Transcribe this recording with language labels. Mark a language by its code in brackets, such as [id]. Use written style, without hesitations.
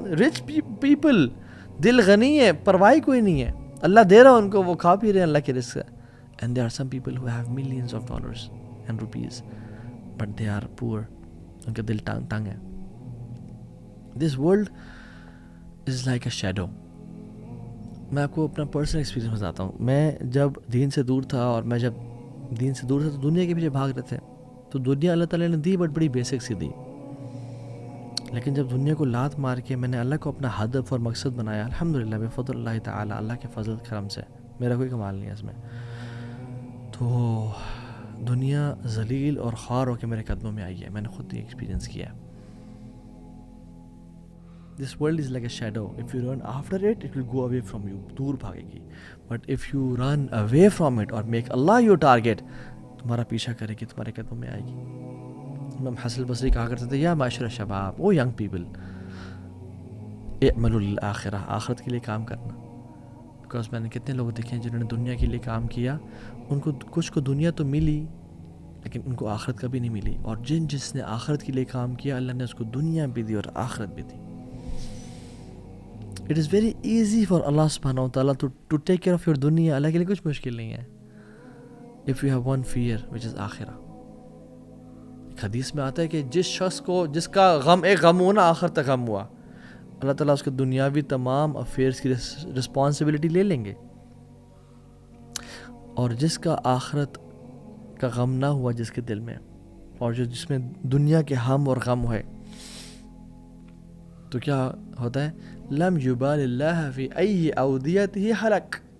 [en] rich people [ur] دل غنی ہے، پرواہ کوئی نہیں ہے، اللہ دے رہا ان کو، وہ کھا پی رہے ہیں اللہ کے رزق سے. [en] And there are some people who have millions of dollars and rupees but they are poor. [ur] ان کا دل تنگ ہے. [en] This world is like a shadow. [ur] میں آپ کو اپنا پرسنل ایکسپیرینس بتاتا ہوں. میں جب دین سے دور تھا، اور میں جب دین سے دور تھا تو دنیا کے پیچھے بھاگ رہے تھے، تو دنیا اللہ تعالیٰ نے دی بٹ بڑی بیسک سی دی. لیکن جب دنیا کو لات مار کے میں نے اللہ کو اپنا ہدف اور مقصد بنایا، الحمدللہ بفضل اللہ تعالیٰ، اللہ کے فضل کرم سے، میرا کوئی کمال نہیں ہے اس میں، تو دنیا ذلیل اور خوار ہو کے میرے قدموں میں آئی ہے. میں نے خود یہ ایکسپیرینس کیا ہے. [en] This world is like a shadow. If you run after it, it will go away from you. [ur] دور بھاگے گی. [en] But if you run away from it or make Allah your target, [ur] تمہارا پیچھا کرے گی، تمہارے قدموں میں آئے گی. امام حسن البصری کہا کرتے تھے [ar] یا معاشر شباب، [en] او young people, [ar] اعملوا للآخرہ، [ur] آخرت کے لیے کام کرنا. بیکاز میں نے کتنے لوگ دیکھے ہیں جنہوں نے دنیا کے لیے کام کیا، ان کو کچھ کو دنیا تو ملی لیکن ان کو آخرت کبھی نہیں ملی. اور جس نے آخرت کے لیے کام کیا، اللہ نے اس کو دنیا بھی دی اور آخرت بھی دی. [en] It is very easy for Allah subhanahu wa ta'ala to take care of your dunya. [ur] اللہ کے لیے کچھ مشکل نہیں ہے. [en] If you have one fear which is آخرہ. [ur] ایک حدیث میں آتا ہے کہ جس شخص کو، جس کا غم ایک غم ہوا نا، آخرت تک غم ہوا، اللہ تعالیٰ اس کے دنیاوی تمام افیئرس کی رسپانسبلٹی لے لیں گے. اور جس کا آخرت کا غم نہ ہوا جس کے دل میں، اور جس میں دنیا کے ہم اور غم ہے، تو کیا ہوتا ہے؟ [ar] لم یبال اللہ فی ای اودیتہ حلق.